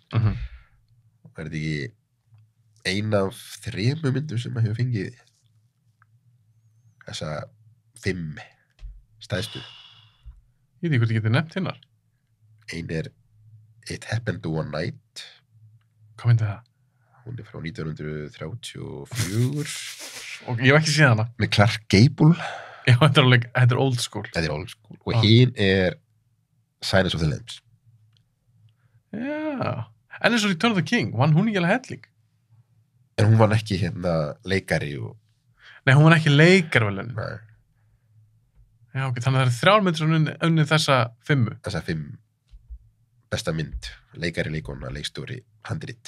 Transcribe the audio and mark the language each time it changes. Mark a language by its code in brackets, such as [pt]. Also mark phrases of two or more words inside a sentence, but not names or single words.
[is] Og er þetta ekki ein af 3 myndum sem hefur fengið þessa 5 stæðstu? Ég veit ekki hvort ég geti nefnt hinnar. Ein er It Happened One Night. Hvað myndi það? Hún er frá 1934. Og ég hef ekki séð hana. Með Clark Gable. Já, þetta er [en] old school. [is] Þetta er [en] old school. [is] Og hinn er Silence of the Lambs. Já. En eins og Return of the King, vann hún ekki alveg helling? En hún vann ekki leikari og... Nei, hún vann ekki leikarverðlaun. Nei. Já, ok, þannig að það eru 3 myndir sem unnið þessa 5. Þessa 5 besta mynd, leikari, leikona, leikstjóri, handrit.